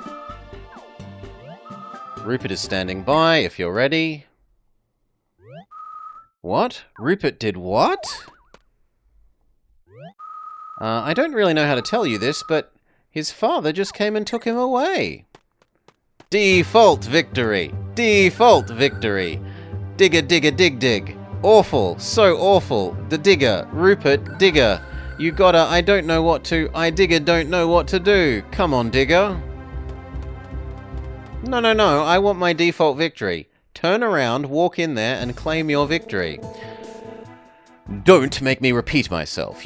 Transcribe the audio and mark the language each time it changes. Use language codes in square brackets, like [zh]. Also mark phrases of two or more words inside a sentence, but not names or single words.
[en] Rupert is standing by, if you're ready. What? Rupert did what? I don't really know how to tell you this, but his father just came and took him away. Default victory! Default victory! Dig-a-dig-a-dig-dig. Awful, so awful. The Digger, Rupert, Digger. You gotta, I don't know what to, I Digger don't know what to do. Come on, Digger. No, I want my default victory. Turn around, walk in there, and claim your victory. Don't make me repeat myself.